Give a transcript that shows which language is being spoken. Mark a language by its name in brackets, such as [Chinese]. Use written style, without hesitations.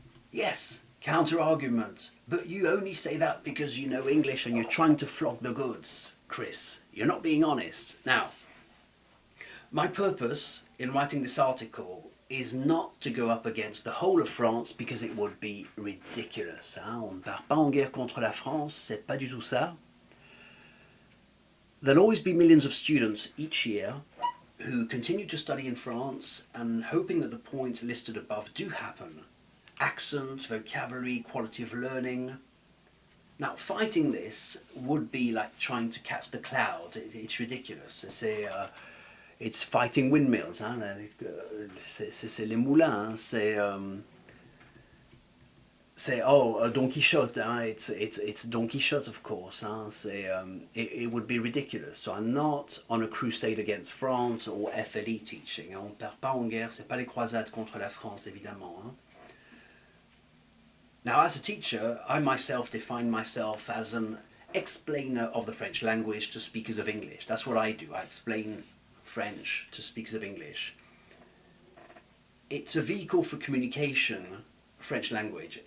[English] Yes, counter-argument, but you only say that because you know English and you're trying to flog the goods, Chris. You're not being honest. Now, my purpose in writing this article is not to go up against the whole of France because it would be ridiculous. [French] On ne part pas en guerre contre la France, c'est pas du tout ça. [English] There'll always be millions of students each year who continue to study in France and hoping that the points listed above do happen. Accent, vocabulary, quality of learning. Now, fighting this would be like trying to catch the cloud. It's ridiculous. It's fighting windmills. [French] Hein? C'est les moulins. C'est Don Quixote. Hein? [English] It's Don Quixote, of course. Hein? It would be ridiculous. So I'm not on a crusade against France or FLE teaching. [French] On ne part pas en guerre. C'est pas les croisades contre la France, évidemment. Hein? [English] Now, as a teacher, I myself define myself as an explainer of the French language to speakers of English. That's what I do. I explain French to speakers of English. It's a vehicle for communication, French language.